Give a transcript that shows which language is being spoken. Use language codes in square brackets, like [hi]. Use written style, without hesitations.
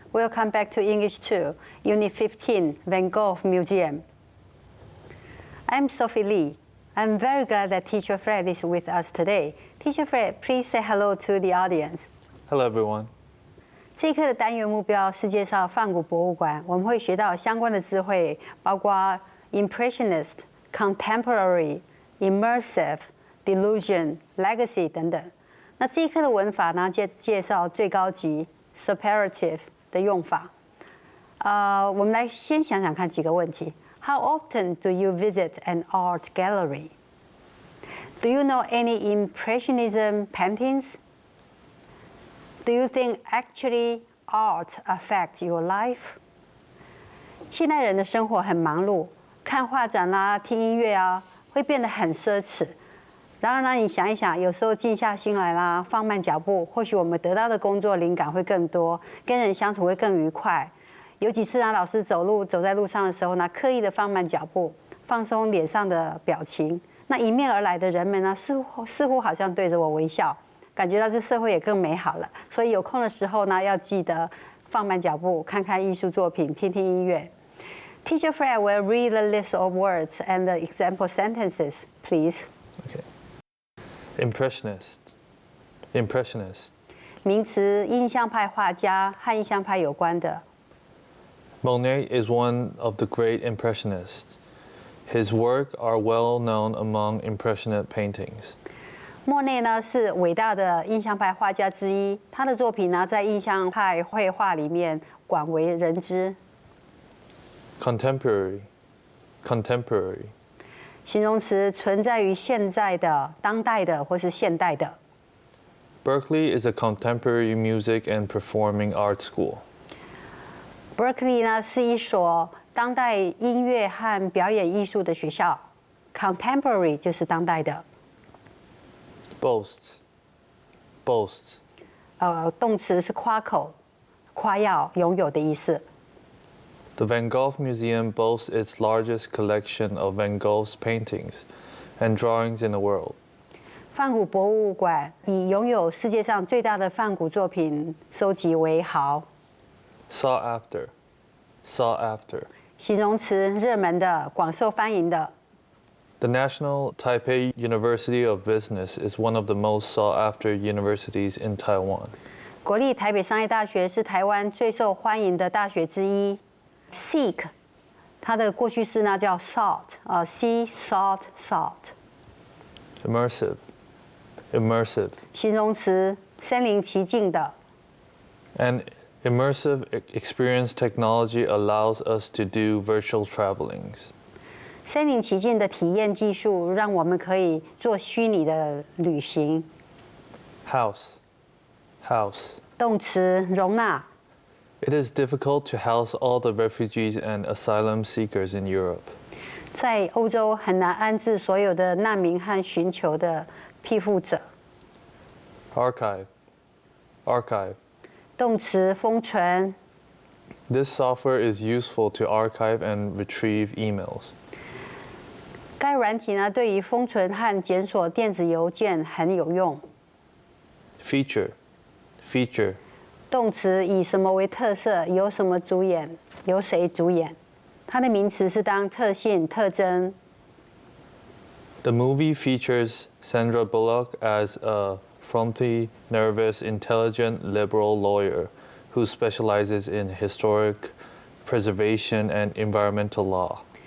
[en] Welcome back to English 2, Unit 15, Van Gogh Museum. I'm Sophie Lee. I'm very glad that Teacher Fred is with us today. Teacher Fred, please say hello to the audience. Hello, everyone. [zh] 这一课的单元目标是介绍梵谷博物馆，我们会学到相关的词汇，包括 Impressionist、Contemporary、Immersive、Delusion、Legacy 等等。那这一课的文法呢，介绍最高级 Superlative 的用法。我们来先想想看几个问题。 [en] How often do you visit an art gallery? Do you know any Impressionism paintings? Do you think actually art affects your life? [zh] 现代人的生活很忙碌，看画展啦、听音乐啊，会变得很奢侈。然而呢，你想一想，有时候静下心来啦，放慢脚步，或许我们得到的工作灵感会更多，跟人相处会更愉快。有几次呢，老师走在路上的时候呢，刻意的放慢脚步，放松脸上的表情。那迎面而来的人们呢，似乎好像对着我微笑，感觉到这社会也更美好了。所以有空的时候呢，要记得放慢脚步，看看艺术作品，听听音乐。 [en] Teacher Fred will read the list of words and the example sentences, please. Okay. Impressionist. Impressionist. [zh] 名词，印象派画家，和印象派有关的。 [en] Monet is one of the great Impressionists. His work are well known among Impressionist paintings. [zh] 莫内呢是伟大的印象派画家之一，他的作品呢在印象派绘画里面广为人知。 [en] Contemporary. Contemporary. [zh] 形容词，存在于现在的、当代的或是现代的。 [en] Berkeley is a contemporary music and performing art school. [zh] Berkeley 呢是一所当代音乐和表演艺术的学校。 Contemporary 就是当代的。 [en] Boast. Boast. [zh] 动词是夸口、夸耀、拥有的意思。 [en] The Van Gogh Museum boasts its largest collection of Van Gogh's paintings and drawings in the world. [zh] 梵谷博物馆以拥有世界上最大的梵谷作品收集为豪。 [en] Sought after. Sought after. [zh] 形容词，热门的、广受欢迎的。 [en] The National Taipei University of Business is one of the most sought-after universities in Taiwan. [zh] 国立台北商业大学是台湾最受欢迎的大学之一。 Seek， 它的过去式呢叫 sought，see sought。 [en] Immersive. Immersive. [zh] 形容词，身临其境的。 [en] An immersive experience technology allows us to do virtual travelings. [zh] 身临其境的体验技术，让我们可以做虚拟的旅行。 [en] House. House. [zh] 动词，容纳。 [en] It is difficult to house all the refugees and asylum seekers in Europe. [zh] 在欧洲很难安置所有的难民和寻求的庇护者。 [en] Archive. Archive. [zh] 动词，封存。 [en] This software is useful to archive and retrieve emails. [zh] 该软体呢，对于封存和检索电子邮件很有用。 [en] Feature. Feature. [zh] 动词，以什么为特色？由什么主演？由谁主演？它的名词是当特性、特征。 [en] The movie features Sandra Bullock as a frumpy, nervous, intelligent, liberal lawyer who specializes in historic preservation and environmental law.